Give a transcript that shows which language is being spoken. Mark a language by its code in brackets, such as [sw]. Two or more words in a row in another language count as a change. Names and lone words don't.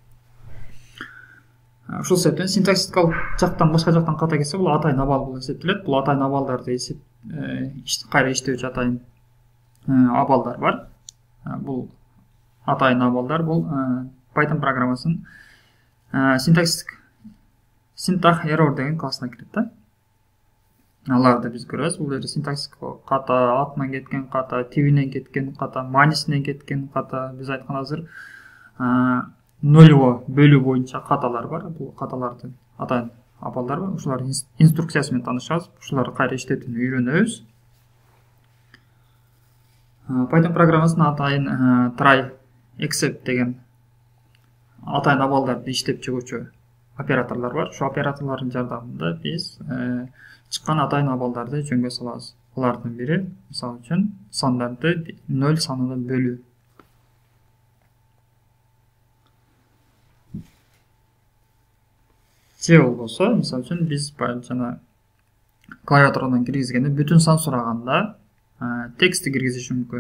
[ky] Ошол себептен синтаксистикалык жактан башка жактан ката кетсе бул атайын абал болуп эсептелет. Бул атайын абалдарды кайра иштөөчү атайын абалдар бар. Бул атайын абалдар бул Python программасынын [en] syntax error [ky] деген классына кирет да. Аларды биз көрөбүз. Бул жерде синтаксистик ката, атынан кеткен ката, тибинен кеткен ката, манисинен кеткен ката, биз айткан азыр 0го бөлүү боюнча каталар бар. Бул каталардын атайын абалдар бар. Ушулардын инструкциясы менен таанышабыз. Ушуларды кайра иштетүүнү үйрөнөбүз. Python программасынын атайын [en] try, except [ky] деген атайын абалдарды иштеп чыгуучу операторлор бар. Ошол операторлордун жардамында биз чыккан атайын абалдарды жөнгө салабыз. Алардын бири, мисалы үчүн, сандарды 0 санына бөлүү. Же болбосо, мисалы үчүн, биз жана клавиатурадан киргизгенде бүтүн сан сураганда текстти киргизиш мүмкүн.